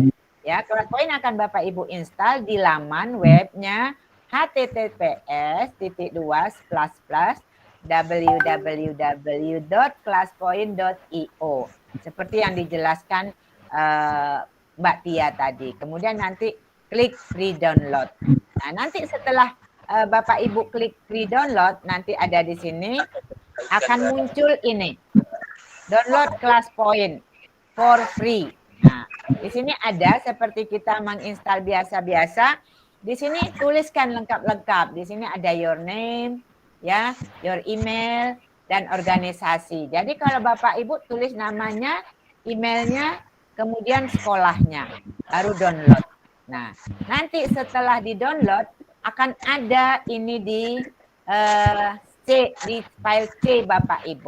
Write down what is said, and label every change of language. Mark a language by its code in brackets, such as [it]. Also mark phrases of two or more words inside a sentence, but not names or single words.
[id] Ya, kelas poin akan Bapak Ibu install di laman webnya https://www.classpoint.io seperti yang dijelaskan Mbak Tia tadi. Kemudian nanti klik [en] free download. [id] Nah, nanti setelah Bapak Ibu klik [en] free download, [id] nanti ada di sini akan muncul ini. Download kelas point [en] for free. [id] Nah, di sini ada seperti kita menginstal biasa-biasa. Di sini tuliskan lengkap-lengkap. Di sini ada [en] your name, [id] ya, [en] your email, [id] dan organisasi. Jadi kalau Bapak Ibu tulis namanya, emailnya, kemudian sekolahnya, baru download. Nah, nanti setelah di-download akan ada ini di di file C Bapak Ibu.